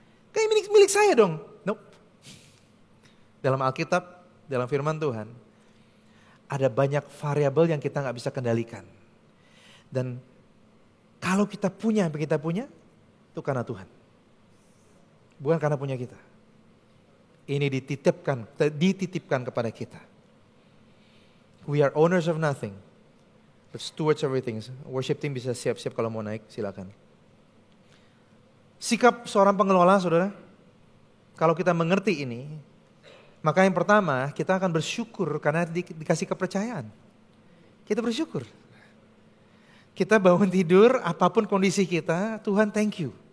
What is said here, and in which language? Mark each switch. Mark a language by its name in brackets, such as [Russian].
[Indonesian] Kayak milik saya dong. Nope. Dalam Alkitab, dalam firman Tuhan, ada banyak variabel yang kita gak bisa kendalikan. Dan kalau kita punya apa kita punya, itu karena Tuhan. Bukan karena punya kita. Ini dititipkan kepada kita. [English] We are owners of nothing, but stewards of everything. [Indonesian] Worship team bisa siap-siap kalau mau naik, silakan. Sikap seorang pengelola, saudara, kalau kita mengerti ini, maka yang pertama kita akan bersyukur karena dikasih kepercayaan. Kita bersyukur. Kita bangun tidur, apapun kondisi kita, Tuhan [English] thank you.